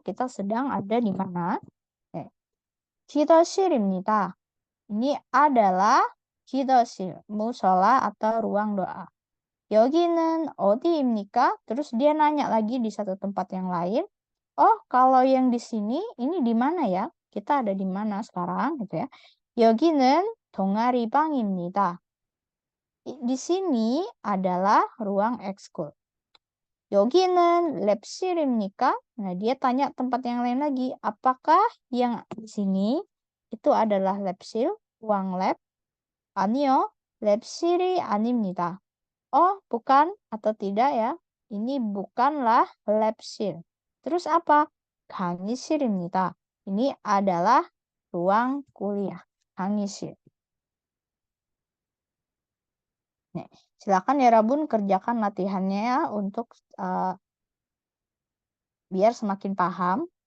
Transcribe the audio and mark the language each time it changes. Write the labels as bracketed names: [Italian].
[Indonesian] Kita sedang ada di mana? [Korean] 기도실입니다. [Indonesian] Ini adalah 기도실, musola atau ruang doa. [Korean] 여기는 어디입니까? [Indonesian] Terus dia nanya lagi di satu tempat yang lain. Oh, kalau yang di sini, ini di mana ya? Kita ada di mana sekarang gitu ya. [Korean] 여기는 동아리방입니다. [Indonesian] Di sini adalah ruang ekskul. [Korean] 여기는 랩실입니까? [Indonesian] Nah, dia tanya tempat yang lain lagi. Apakah yang di sini itu adalah 랩실, ruang lab? [Korean] 아니요, 랩실이 아닙니다. [Indonesian] Oh, bukan atau tidak ya? Ini bukanlah 랩실. Terus apa? [Korean] 강의실입니다. [Indonesian] Ini adalah ruang kuliah. [Korean] 강의실. [Indonesian] Nih, silakan ya Rabun kerjakan latihannya ya untuk biar semakin paham.